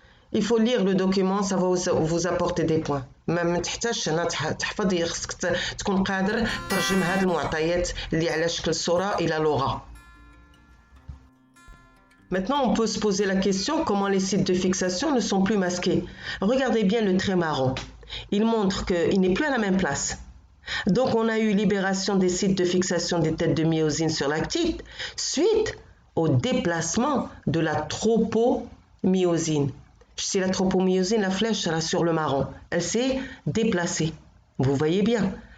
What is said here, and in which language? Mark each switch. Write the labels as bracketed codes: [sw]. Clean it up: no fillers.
[fr] Il faut lire le document, ça va vous apporter des points. [ar] ما تحتاجش هنا تحفظ، خصك تكون قادر ترجم هذه المعطيات اللي على شكل صورة إلى لغة. [fr] Maintenant, on peut se poser la question comment les sites de fixation ne sont plus masqués. Regardez bien le trait marron. Il montre qu'il n'est plus à la même place. Donc, on a eu libération des sites de fixation des têtes de myosine sur l'actine suite au déplacement de la tropomyosine. Si la tropomyosine, la flèche sera sur le marron, elle s'est déplacée. Vous voyez bien.